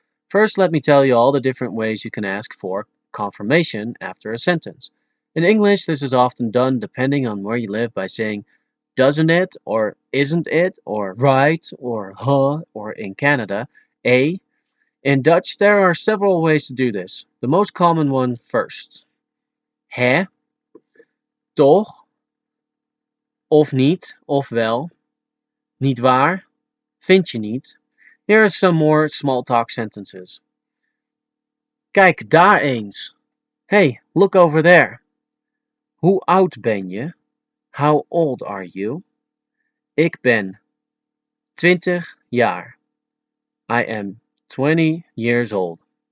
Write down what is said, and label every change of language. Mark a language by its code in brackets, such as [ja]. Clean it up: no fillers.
[en] First, let me tell you all the different ways you can ask for confirmation after a sentence. In English, this is often done depending on where you live by saying doesn't it, or isn't it, or right, or huh, or in Canada, a. In Dutch, there are several ways to do this. The most common one first. [nl] Hè, toch, of niet, of wel, niet waar, vind je niet. [en] Here are some more small talk sentences. [nl] Kijk daar eens. [en] Hey, look over there. [nl] Hoe oud ben je? [en] How old are you? [nl] Ik ben 20 jaar. [en] I am 20 years old.